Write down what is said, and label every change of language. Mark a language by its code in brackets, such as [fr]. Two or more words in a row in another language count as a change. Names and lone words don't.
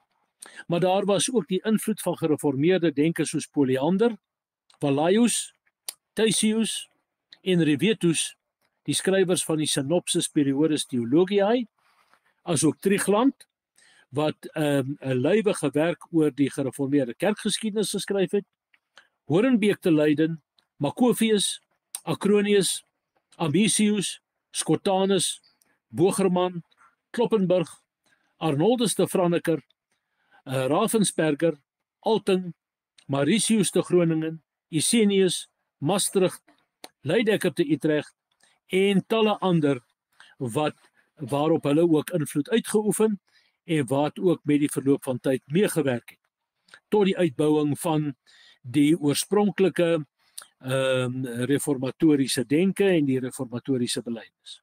[af] Maar daar was ook die invloed van gereformeerde denkers soos Polyander, Valaius, Theisius en Revetus, die skrywers van die Synopsis Periodus Theologiae, asook Trigland, wat 'n lywige werk oor die gereformeerde kerkgeskiedenis geskryf het, Horenbeek te Leiden, Macrovius, Acronius, Ambrosius, Scotanus, Bogerman, Kloppenburg, Arnoldus de Franeker, Ravensberger, Alting, Mauritius te Groningen, Isenius, Maastricht, Leidekker te Utrecht en talle ander waarop hulle ook invloed uitgeoefen en wat ook met die verloop van tyd meegewerk het tot die uitbouing van die oorspronklike reformatoriese denke en die reformatoriese belydenis.